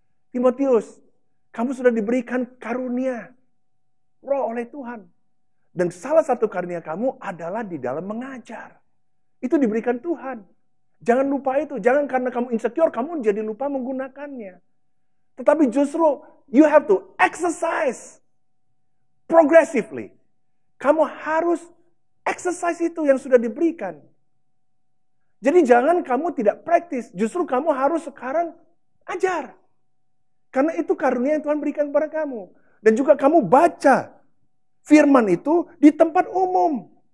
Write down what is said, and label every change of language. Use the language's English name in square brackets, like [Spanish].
[Indonesian] Timotius, kamu sudah diberikan karunia roh oleh Tuhan. Dan salah satu karunia kamu adalah di dalam mengajar. Itu diberikan Tuhan. Jangan lupa itu. Jangan karena kamu insecure, kamu jadi lupa menggunakannya. Tetapi justru [English] you have to exercise progressively. [Indonesian] Kamu harus exercise itu yang sudah diberikan. Jadi jangan kamu tidak praktis. Justru kamu harus sekarang ajar. Karena itu karunia yang Tuhan berikan kepada kamu. Dan juga kamu baca firman itu di tempat umum.